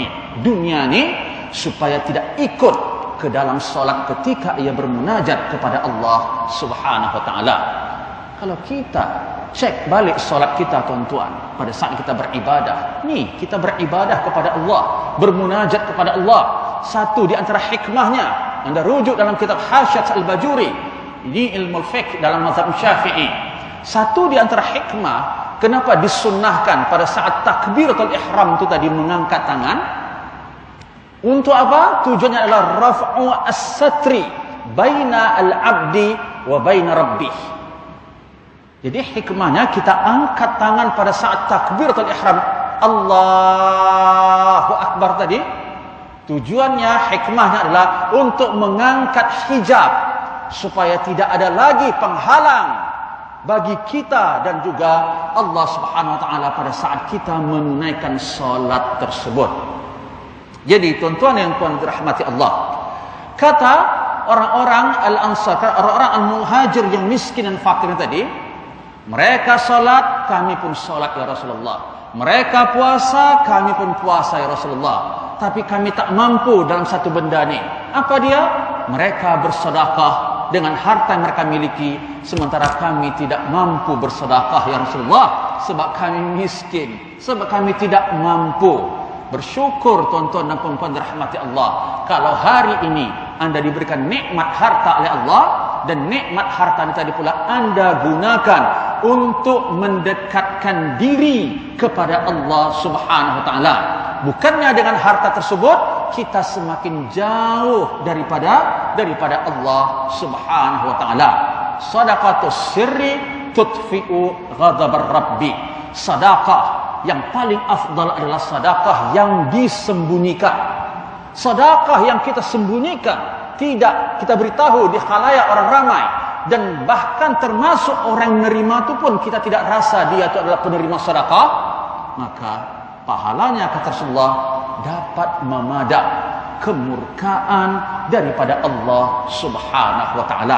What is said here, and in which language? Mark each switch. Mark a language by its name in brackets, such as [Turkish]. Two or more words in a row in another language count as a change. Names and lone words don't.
[Malay] Dunia ni supaya tidak ikut ke dalam solat ketika ia bermunajat kepada Allah [Arabic] سبحانه وتعالى. [Malay] Kalau kita cek balik solat kita tuan-tuan, pada saat kita beribadah, ni kita beribadah kepada Allah, bermunajat kepada Allah. Satu di antara hikmahnya, anda rujuk dalam kitab Hasyat Al-Bajuri, ini ilmu fiqh dalam mazhab Syafi'i. Satu di antara hikmah kenapa disunnahkan pada saat takbiratul ihram itu tadi mengangkat tangan. Untuk apa? [Arabic] Tujuannya adalah رفع الستر بين العبد وبين ربه. [Malay] Jadi hikmahnya kita angkat tangan pada saat takbiratul ihram, [Arabic] الله أكبر [Malay] tadi. Tujuannya, hikmahnya adalah untuk mengangkat hijab supaya tidak ada lagi penghalang bagi kita dan juga Allah [Arabic] سبحانه وتعالى [Malay] pada saat kita menunaikan salat tersebut. Jadi tuan-tuan yang tuan dirahmati Allah, kata orang-orang al-ansar, orang-orang al-muhajir yang miskin dan fakir tadi, mereka salat, kami pun salat [Arabic] يا رسول الله. [Malay] Mereka puasa, kami pun puasa [Arabic] يا رسول الله. [Malay] Tapi kami tak mampu dalam satu benda ni. Apa dia? Mereka bersedekah dengan harta yang mereka miliki, sementara kami tidak mampu bersedekah [Arabic] يا رسول الله, [Malay] sebab kami miskin, sebab kami tidak mampu. Bersyukur tuan-tuan dan puan-puan dirahmati Allah, kalau hari ini anda diberikan nikmat harta oleh Allah, dan nikmat harta ini tadi pula anda gunakan untuk mendekatkan diri kepada Allah [Arabic] سبحانه وتعالى. [Malay] Bukannya dengan harta tersebut kita semakin jauh daripada Allah [Arabic] سبحانه وتعالى. صدقة السر تطفئ غضب الرب. [Malay] Sedekah yang paling afdal adalah sedekah yang disembunyikan. Sedekah yang kita sembunyikan, tidak kita beritahu di khalayak orang ramai, dan bahkan termasuk orang menerima itu pun kita tidak rasa dia itu adalah penerima sedekah, maka pahalanya kata Rasulullah dapat memadam kemurkaan daripada Allah [Arabic] سبحانه وتعالى.